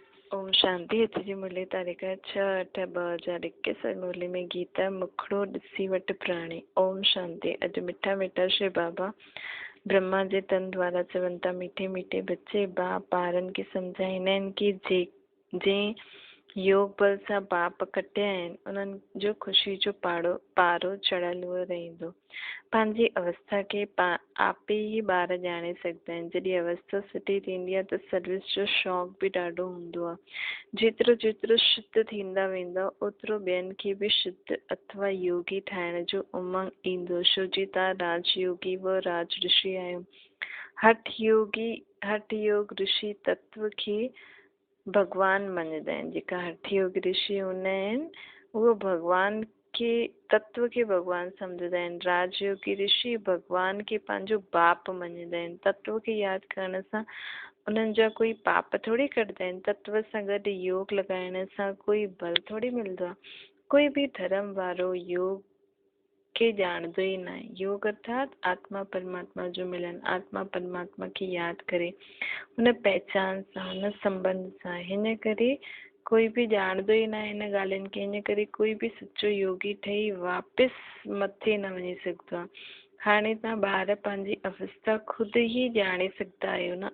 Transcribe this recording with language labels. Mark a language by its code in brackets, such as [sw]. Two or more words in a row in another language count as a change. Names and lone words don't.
[sd] ओम शांति। अॼु जी मुरली तारीख़ 6/8/2021। मुरली में गीता मुखड़ो ॾिसी वटि प्राणी। ओम शांति। अॼु मिठा मिठा श्री बाबा ब्रह्मा जे तन द्वारा चवनि था, [hi] मीठे मीठे बच्चे [sd] बाप ॿारनि खे सम्झाईंदा आहिनि कि जंहिं योग बल सां बाप कटिया आहिनि उन्हनि जो ख़ुशी जो पारो चढ़ियलु रहंदो। पंहिंजी अवस्था खे आपे ई ॿार ॼाणे सघंदा आहिनि। जॾहिं अवस्था सुठी थींदी आहे त सर्विस जो शौक़ बि ॾाढो हूंदो आहे। जेतिरो जेतिरो शुद्ध थींदा वेंदा ओतिरो ॿियनि खे बि शुद्ध अथवा योगी ठाहिण जो उमंग ईंदो। छो जी तव्हां राजयोगी व राज ऋषि आहियो। हठ योग ऋषि तत्व खे भगवान मञदा आहिनि। जेका हठ योग ऋषि हूंदा आहिनि उहो भगवान के तत्व के भगवान सम्झंदा आहिनि। राजयोगी ऋषि भगवान के पंहिंजो बाप मञदा आहिनि। तत्व खे यादि करण सां उन्हनि जा कोई पाप थोड़ी कटदा आहिनि। तत्व सां गॾु योग लॻाइण सां कोई बल थोड़ी मिलंदो आहे। कोई बि धर्म वारो योग खे ॼाणंदो ई न आहे। योग अर्थात आत्मा परमात्मा जो मिलन। आत्मा परमात्मा खे यादि करे हुन पहचान सां हुन संबंध सां। हिन करे कोई बि ॼाणंदो ई न आहे हिन ॻाल्हियुनि खे। हिन करे कोई बि सचो योगी ठही वापसि मथे न वञी सघंदो आहे। हाणे तव्हां ॿार पंहिंजी अवस्था ख़ुदि ई ॼाणे सघंदा आहियो न।